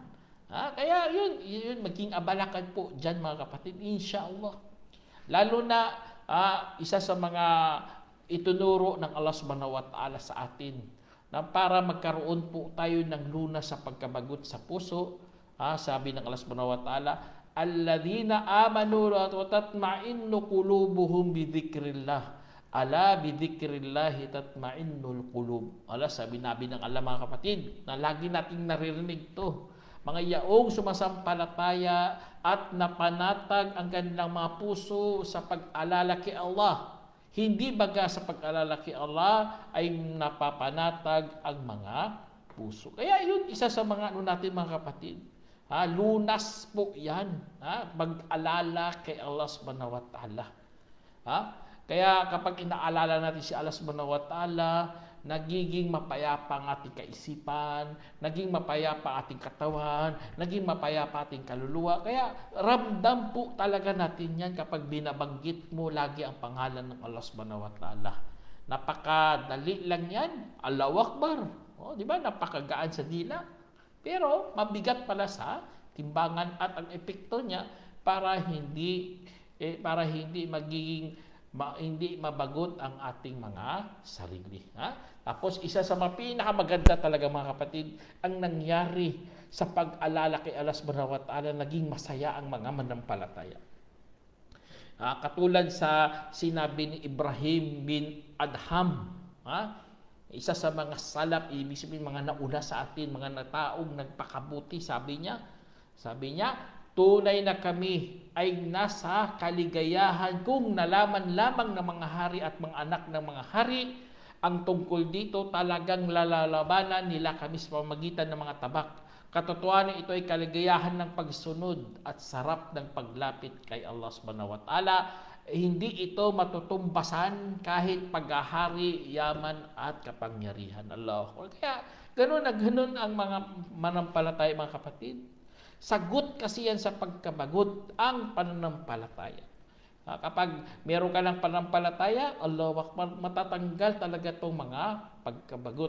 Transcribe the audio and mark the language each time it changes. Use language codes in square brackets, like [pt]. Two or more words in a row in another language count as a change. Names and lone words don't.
[tl] Kaya yun, maging abalakan po dyan, mga kapatid, [ar] إن شاء الله. [tl] Lalo na isa sa mga itunuro ng Allah [ar] سبحانه وتعالى [tl] sa atin, na para magkaroon po tayo ng lunas sa pagkabagot sa puso, sabi ng Allah [ar] سبحانه وتعالى, الذين آمنوا وتطمئن قلوبهم بذكر الله. ألا بذكر الله تطمئن القلوب. [tl] Sabi ng Allah, mga kapatid, na lagi nating naririnig to. mga yaong sumasampalataya at napanatag ang kanilang mga puso sa pag-alala kay Allah. Hindi baga sa pag-alala kay Allah ay napapanatag ang mga puso. Kaya yun, isa sa mga natin mga kapatid. Lunas po yan. Mag-alala kay Allah [ar] سبحانه وتعالى. [tl] Kaya kapag inaalala natin si Allah [ar] سبحانه وتعالى, [tl] nagiging mapayapa ang ating kaisipan, naging mapayapa ang ating katawan, naging mapayapa ating kaluluwa. Kaya ramdam po talaga natin yan kapag binabanggit mo lagi ang pangalan ng Allah [ar] سبحانه وتعالى. [tl] Napakadali lang yan. [ar] الله أكبر. [tl] Di ba? Napakagaan sa dila. Pero mabigat pala sa timbangan at ang epekto niya para hindi mabagot ang ating mga sarili. Tapos isa sa mga pinakamaganda talaga mga kapatid, ang nangyari sa pag-alala kay Allah [ar] سبحانه وتعالى, [tl] naging masaya ang mga manampalataya. Katulad sa sinabi ni Ibrahim bin Adham, isa sa mga salaf, ibig sabihin mga nauna sa atin, mga nataong nagpakabuti, sabi niya, tunay na kami ay nasa kaligayahan kung nalaman lamang ng mga hari at mga anak ng mga hari ang tungkol dito, talagang lalalabanan nila kami sa pamamagitan ng mga tabak. Katotohanan ito ay kaligayahan ng pagsunod at sarap ng paglapit kay Allah [ar] سبحانه وتعالى. [tl] Hindi ito matutumbasan kahit paghahari, yaman at kapangyarihan. Allah. Kaya ganoon na ganoon ang mga manampalataya mga kapatid. Sagot kasi yan sa pagkabagot ang pananampalataya. Kapag meron ka ng pananampalataya, [ar] الله أكبر, [tl] matatanggal talaga itong mga pagkabagot.